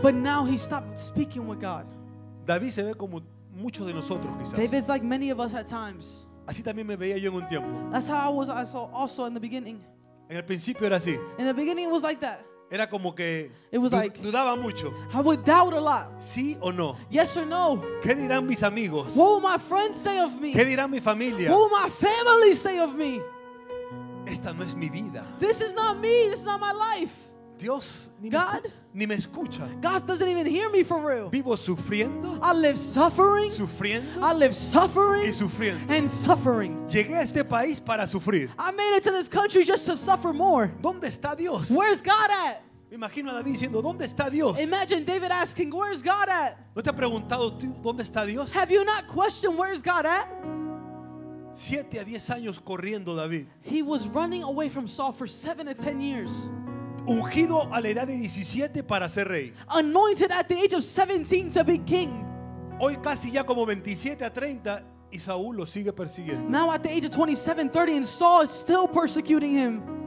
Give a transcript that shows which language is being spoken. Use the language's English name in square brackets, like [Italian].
[English] But now he stopped speaking with God. [Spanish] David se ve como muchos de nosotros quizás. [English] David's like many of us at times. [Spanish] Así también me veía yo en un tiempo. [English] That's how I saw also in the beginning. [Spanish] En el principio era así. [English] In the beginning it was like that. [Spanish] Era como que [English] It was like- [Spanish] dudaba mucho. [English] I would doubt a lot. [Spanish] ¿Sí o no? [English] Yes or no? [Spanish] ¿Qué dirán mis amigos? [English] What will my friends say of me? [Spanish] ¿Qué dirá mi familia? [English] What will my family say of me? [Spanish] Esta no es mi vida. [English] This is not me. This is not my life. [Spanish] Dios [English] God? [Spanish] ni me escucha. [English] God doesn't even hear me for real. [Spanish] Vivo sufriendo, [English] I live suffering. [Spanish] sufriendo [English] I live [Spanish] y [English] suffering [Spanish] sufriendo. [English] and suffering. [Spanish] Llegué a este país para sufrir. [English] I made it to this country just to suffer more. [Spanish] ¿Dónde está Dios? [English] Where's God at? [Spanish] Me imagino a David diciendo, ¿dónde está Dios? [English] Imagine David asking, where's God at? [Spanish] ¿No te ha preguntado tú dónde está Dios? [English] Have you not questioned where's God at? [Spanish] 7 a 10 años corriendo David. [English] He was running away from Saul for 7 to 10 years. [Spanish] Ungido a la edad de 17 para ser rey. [English] Anointed at the age of 17 to be king. [Spanish] Hoy casi ya como 27 a 30 y Saúl lo sigue persiguiendo. [English] Now at the age of 27, 30, and Saul is still persecuting him.